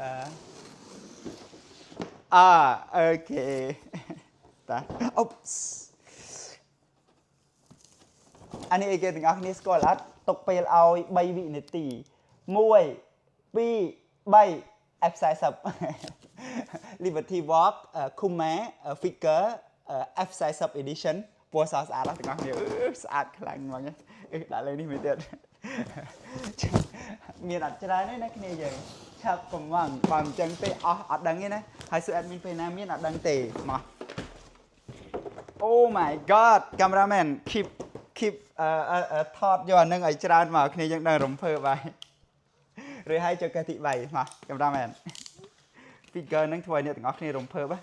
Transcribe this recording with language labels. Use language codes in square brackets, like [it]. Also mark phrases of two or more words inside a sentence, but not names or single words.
[km] អូខេតាអូអានេះអីគេទាំងអស់គ្នាស្គាល់អត់ទុកពេលឲ្យ3វិនាទី1 2 3 F40 Liberty Walk Kuma figure F40 edition ពណ៌ស្អាតទាំងអស់គ្នាស្អាតខ្លាំងហ្មងដាក់លើនេះមួយទៀត មានអត់ច្រើនទេណាគ្នាយើងឆាប់កំងបើមិនចឹងទេអត់ដឹងទេណាហើយសួរ admin ពេលណាមានអត់ដឹងទេមក [en] Oh my god cameraman keep [km] ថតយកអានឹងឲ្យច្រើនមកគ្នាយើងដឹងរំភើបហើយឬហើយចូលកេសទី3មកកាមេរ៉ាមែន figure ហ្នឹងធ្វើឲ្យអ្នកទាំងអស់គ្នារំភើប